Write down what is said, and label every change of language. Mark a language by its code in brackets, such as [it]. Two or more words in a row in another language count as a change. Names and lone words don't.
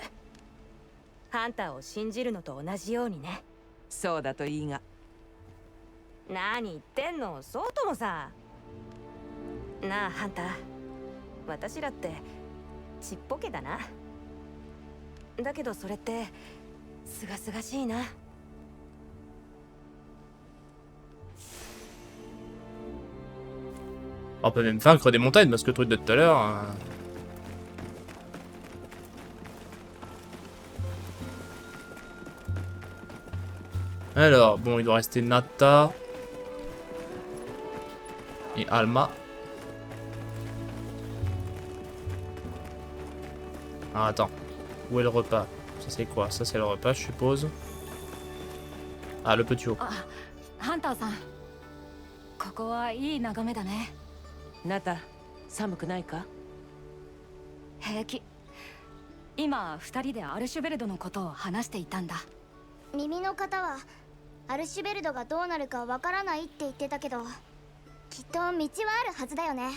[ja] ハンターを信じるのと同じようにね。そうだといいが。何言ってんの、そうともさ。なあハンター、私らってちっぽけだな。だけどそれってすがすがしいな。 [fr] On peut même vaincre des montagnes parce que le truc de tout à l'heure. Alors, bon, il doit rester Nata et Alma. Ah, attends. Où est le repas? Ça c'est quoi? Ça c'est le repas, je suppose. Ah, le petit haut. [ja] ハンターさん、ここはいい眺めだね。ナタ、寒くないか？平気。今二人でアルシュベルドのことを話していたんだ。耳の方はアルシュベルドがどうなるかわからないって言ってたけど、きっと道はあるはずだよね。